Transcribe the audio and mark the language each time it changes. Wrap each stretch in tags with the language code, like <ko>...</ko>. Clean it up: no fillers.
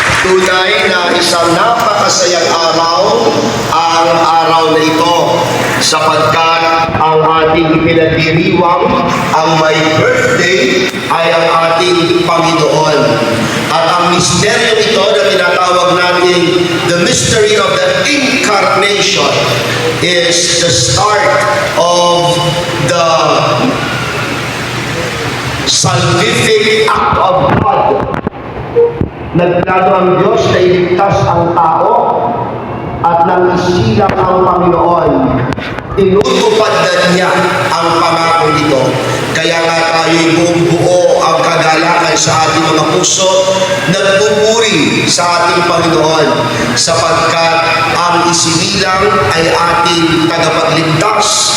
<tl>Tunay na isang napakasayang araw ang araw na ito sapagkat ang ating ipinagdiriwang ang may birthday ay ang ating Panginoon. At ang misteryo ito na tinatawag natin</tl> <en>the mystery of the Incarnation is the start of the salvific act of God.</en> <tl>Nagplano ang Diyos na iligtas ang tao at nang isilang ang Panginoon. Tinutupad na niya ang pangako nito. Kaya nga tayo'y buo ang kagalakan sa ating mga puso, nagpupuri sa ating Panginoon sapagkat ang isinilang ay ating tagapagligtas.</tl>